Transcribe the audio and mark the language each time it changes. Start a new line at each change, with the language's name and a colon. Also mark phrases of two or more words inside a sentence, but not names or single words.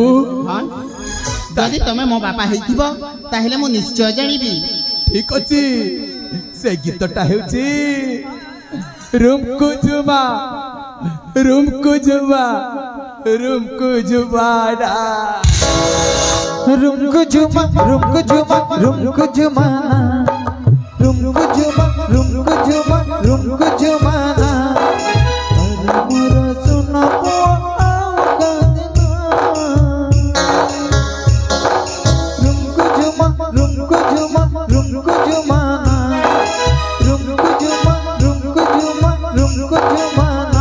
Odia: ହଁ, ଯଦି ତମେ ମୋ ବାପା ହେଇଥିବ ତାହେଲେ ମୁଁ ନିଶ୍ଚୟ ଜାଣିବି। ଠିକ ଅଛି, ସେ ଗୀତଟା ହେଉଛି ରୁମକୁ ଜୁମା, ରୁମକୁ ଜୁମା, ରୁମକୁ ଜୁମାନା। ରୁମକୋ ଝୁମା, ରୁମକୋ ଝୁମା, ରୁମକୋ ଝୁମାନା, ରୁମକୋ ଝୁମା, ରୁମକୋ ଝୁମା, ରୁମକୋ ଝୁମାନା। ଅରେ ମୋରା ସୁନା ପୁଆ କାନ୍ଦନା। ରୁମକୋ ଝୁମା, ରୁମକୋ ଝୁମା, ରୁମକୋ ଝୁମାନା, ରୁମକୋ ଝୁମା, ରୁମକୋ ଝୁମା, ରୁମକୋ ଝୁମାନା।